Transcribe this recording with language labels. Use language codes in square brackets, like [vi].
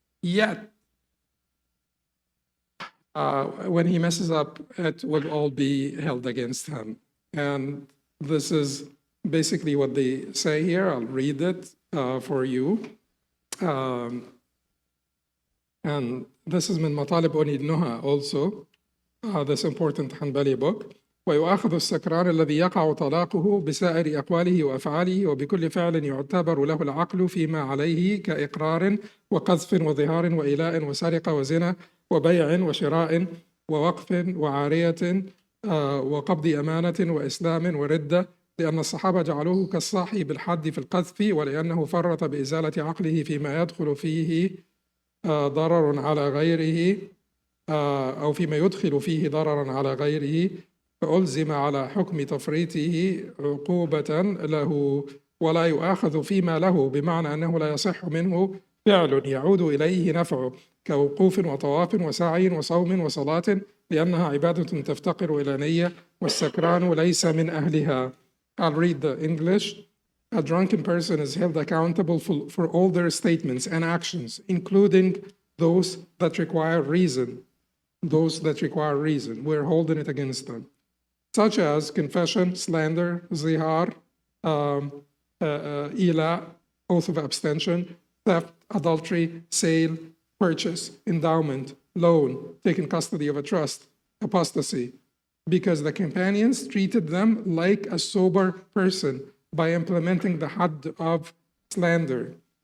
[en] Yet, when he messes up, it will all be held against him. And this is basically what they say here. I'll read it for you. And this is من مطالب أني النهى also, this important Hanbali book. [ar] ويؤاخذ السكران الذي يقع طلاقه بسائر أقواله وأفعاله وبكل فعل يعتبر له العقل فيما عليه كإقرار وقذف وظهار وإيلاء وسرقة وزنا وبيع وشراء ووقف وعارية وقبض أمانة وإسلام وردة، لأن الصحابة جعلوه كالصاحي بالحد في القذف، ولأنه فرط بإزالة عقله فيما يدخل فيه ضرر على غيره أو فيما يدخل فيه ضررا على غيره، فألزم على حكم تفريطه عقوبة له ولا يؤاخذ فيما له، بمعنى أنه لا يصح منه فعل يعود إليه نفعه كوقوف وطواف وسعي وصوم وصلاة، لأنها عبادة تفتقر إلى نية، والسكران ليس من أهلها. [en] I'll read the English. A drunken person is held accountable for all their statements and actions, including those that require reason. Those that require reason. We're holding it against them, such as confession, slander, zihar, ila, oath of abstention, theft, adultery, sale, purchase, endowment, loan, taking custody of a trust, apostasy, because the companions treated them like a sober person by implementing the had of slander.